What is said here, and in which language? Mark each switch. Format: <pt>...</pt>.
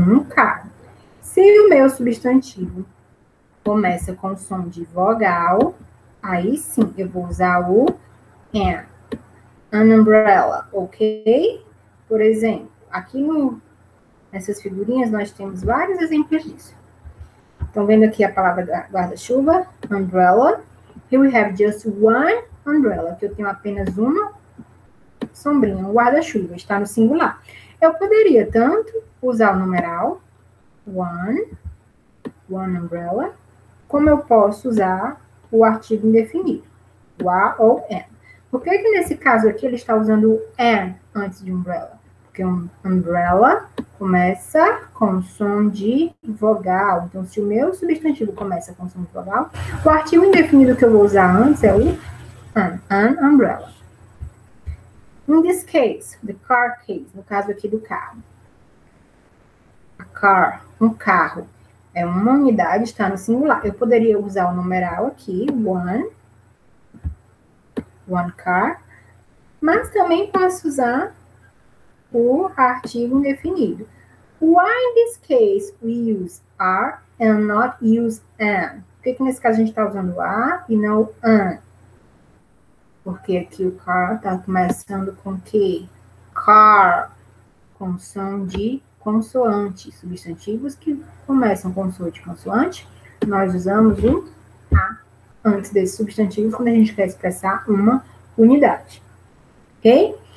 <pt>Car. Se o meu substantivo começa com som de vogal, aí sim eu vou usar o an.</pt> <en>An umbrella,</en> <pt>ok? Por exemplo, aqui nessas figurinhas nós temos vários exemplos disso. Estão vendo aqui a palavra guarda-chuva?</pt> <en>Umbrella. Here we have just one umbrella.</en> <pt>Aqui eu tenho apenas uma sombrinha, um guarda-chuva. Está no singular. Eu poderia tanto usar o numeral,</pt> <en>one umbrella,</en> <pt>como eu posso usar o artigo indefinido, o a ou an. Por que nesse caso aqui ele está usando an antes de umbrella? Porque um umbrella começa com som de vogal. Então, se o meu substantivo começa com som de vogal, o artigo indefinido que eu vou usar antes é o an umbrella.</pt> <en>In this case, the car case,</en> <pt>no caso aqui do carro. A car, um carro, é uma unidade, está no singular. Eu poderia usar o numeral aqui,</pt> <en>one car,</en> <pt>mas também posso usar o artigo indefinido.</pt> <en>Why in this case we use are and not use an?</en> <pt>Por que nesse caso a gente está usando a e não an? Porque aqui o car está começando com que? Car, com som de consoante. Substantivos que começam com som de consoante, nós usamos o a antes desse substantivo quando a gente quer expressar uma unidade. Ok?</pt>